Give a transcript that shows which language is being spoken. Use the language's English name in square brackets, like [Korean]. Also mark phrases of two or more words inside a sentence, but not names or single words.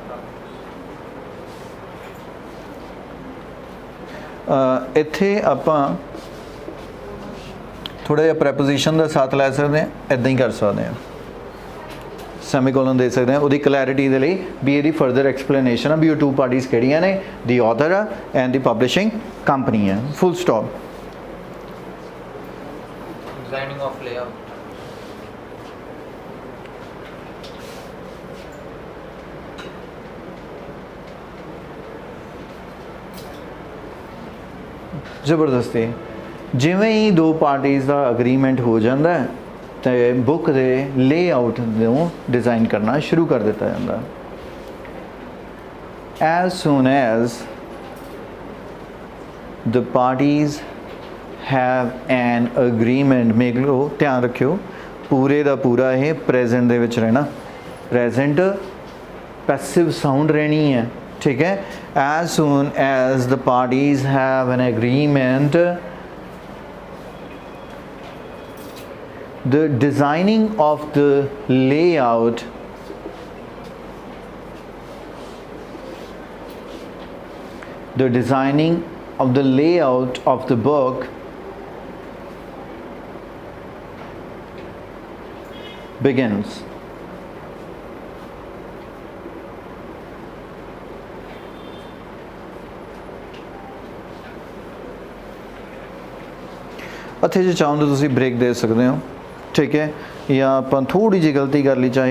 [Punjabi] ਇੱਥੇ ਆਪਾਂ ਥੋੜਾ ਜਿਹਾ ਪ੍ਰੈਪੋਜੀਸ਼ਨ ਦਾ ਸਾਥ ਲੈ ਸਕਦੇ ਹਾਂ ਇਦਾਂ ਹੀ ਕਰ ਸਕਦੇ ਹਾਂ ਸੈਮੀਕੋਲਨ ਦੇ ਸਕਦੇ ਹਾਂ ਉਹਦੀ ਕਲੈਰਿਟੀ ਦੇ ਲਈ ਵੀ ਇਹਦੀ [English] further explanation [Punjabi] ਆ ਵੀ ਉਹ [English] two parties [Punjabi] ਕਿਹੜੀਆਂ ਨੇ [English] the author [Punjabi] ਆ [English] and the publishing company [Punjabi] ਹੈ [English] full stop designing of layout [Punjabi] ਜ਼ਬਰਦਸਤੀ ਜਿਵੇਂ ਹੀ ਦੋ ਪਾਰਟੀਜ਼ ਦਾ ਅਗਰੀਮੈਂਟ ਹੋ ਜਾਂਦਾ ਹੈ ਤੇ ਬੁੱਕ ਦੇ ਲੇਆਊਟ ਨੂੰ ਡਿਜ਼ਾਈਨ ਕਰਨਾ ਸ਼ੁਰੂ ਕਰ ਦਿੱਤਾ ਜਾਂਦਾ [English] as soon as the parties have an agreement [Punjabi] ਮੇਕ ਲਓ ਧਿਆਨ ਰੱਖਿਓ ਪੂਰੇ ਦਾ ਪੂਰਾ ਇਹ ਪ੍ਰੈਜ਼ੈਂਟ ਦੇ ਵਿੱਚ ਰਹਿਣਾ [English] present passive [Punjabi] ਸਾਊਂਡ ਰਹਿਣੀ ਹੈ [Hindi] ठीक है [English] as soon as the parties have an agreement the designing of the layout of the book [Punjabi] begins ਇੱਥੇ ਜੇ ਚਾਹੋ ਤਾਂ ਤੁਸੀਂ ਬ੍ਰੇਕ ਦੇ ਸਕਦੇ ਹੋ ਠੀਕ ਹੈ ਜਾਂ ਆਪਾਂ ਥੋੜੀ ਜਿਹੀ ਗਲਤੀ ਕਰ ਲਈ ਚਾਹੇ